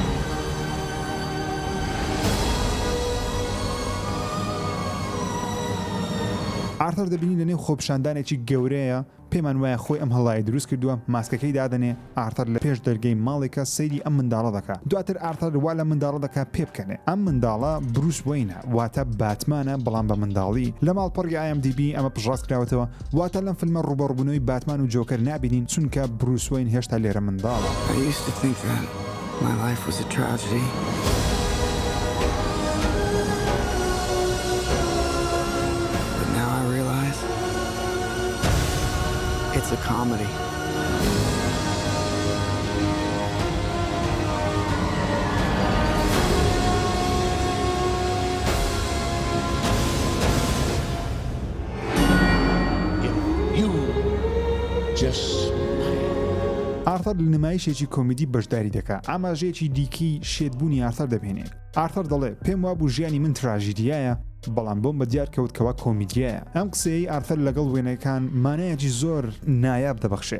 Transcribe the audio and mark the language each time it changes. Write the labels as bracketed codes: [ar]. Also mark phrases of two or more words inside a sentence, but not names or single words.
[ckb] ئارتر دەبینی لە نێو خۆپشاندانێکی گەورەیە پێمان وایە خۆی ئەم هەڵایی دروست کردووە ماسکەکەی دادنێ ئارتر لە پێش دەرگەی ماڵێکە سەیری ئەم منداڵە دەکات دواتر ئارتر وا لە منداڵە دەکات پێ بکەنێ ئەم منداڵە بروس وینە واتە باتمانە بەڵام بە منداڵی لە ماڵپەڕی IMDb ئەمە پژڕاست کراوەتەوە واتە لەم فیلمە ڕوبەڕووبوونەوەی باتمان و جۆکەر نابینین چونکە بروس وین هێشتا لێرە منداڵە [en] It's a comedy. You just [ckb] ئارتر لە نمایشێکی کۆمیدی بەشداری دەکات ئاماژەیەکی دیکی شێتبوونی ئارتر دەبێنێت ئارتر دەڵێ پێم وابوو ژیانی من تراژیدیایە بەڵام بۆم بە دیار کەوتکەوە کۆمیدیایە ئەم قسەی ئارتر لەگەڵ وێنەکان مانایەکی زۆر نایاب دەبەخشێ